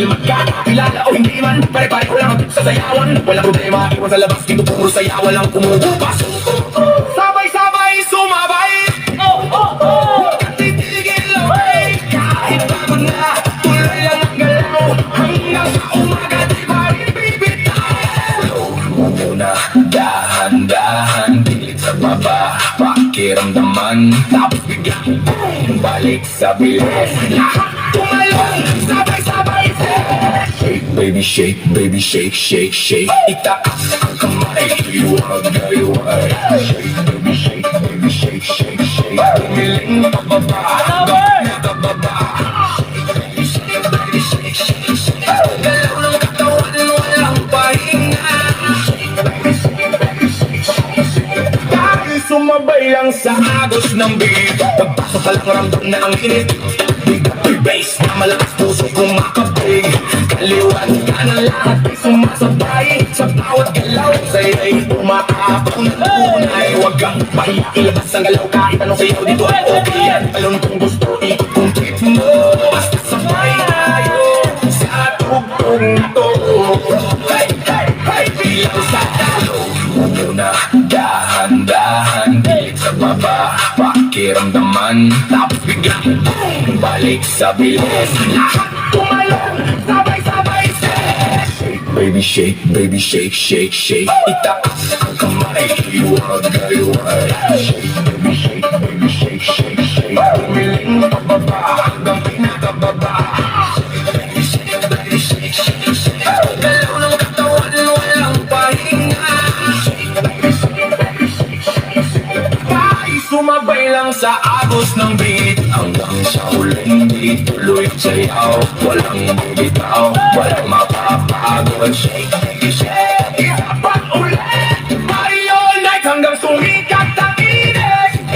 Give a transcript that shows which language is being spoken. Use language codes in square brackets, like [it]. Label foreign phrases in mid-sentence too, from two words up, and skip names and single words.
[tl] Magkakakilala o hindi man, pare-pareho lang sa sayawan. Walang problema, iwan sa labas, dito puro saya, walang kumukupas. Sabay-sabay sumabay, Oh, oh, oh! titigil away. Kahit pagod na, tuloy lang ang galaw. Hanggang sa umaga, di pa rin bibitaw. Muna, dahan-dahan, pilit sa baba, pakiramdaman. Tapos biglang, balik sa bilis. Lahat tumalon, sabay-sabay. [en] Shake, baby, shake, baby, shake, shake, shake. [tl] Itaas ang kamay, liwag, liwag. [en] Shake, baby, shake, baby, shake, shake, shake. [tl] Umiling pababa, hanggang pababa. [en] Baby, shake, baby, shake, shake, shake. [tl] Galaw ng katawan, walang pahinga. [en] Shake, baby, shake, baby, shake, shake, shake. [tl] Dahil sumabay lang sa agos ng beat. Pagpasok ka lang ramdam na ang init. Bigay bass na malakas puso kumakabig. Kaliwan ka na lahat ay sumasabay. Sa bawat galaw sa'yo'y umaapang na tunay. Huwag kang pahiya, ilabas ang galaw kahit anong sayaw dito ay okay yan. Talon kung gusto, ikot kung trip mo. Basta sabay tayo sa tugtog to. Hey, hey, hey, bilang sa talo. Muna, dahan-dahan, pilit sa baba, pakiramdaman. Tapos biglang, balik sa bilis. Lahat tumalon, sabay-sabay. [en] Shake, baby, shake, baby, shake, shake, shake. [tl] Itaas ang kamay, liwag, liwag. [en] Shake, baby, shake, baby, shake, shake, shake. [tl] Umiling pababa, hanggang pinakababa. [en] Shake, baby, shake, baby, shake, shake, shake. [tl] Galaw ng katawan, walang pahinga. [en] Shake, baby, shake, baby, shake, shake, shake. [tl] Kahit sumabay lang sa agos ng beat, hanggang sa huling di tuloy sayaw. Walang bibitaw, walang mapapagod. [en] Shake, baby, shake. [tl] Dapat ulit, [en] party all night [tl] hanggang sumikat ang init.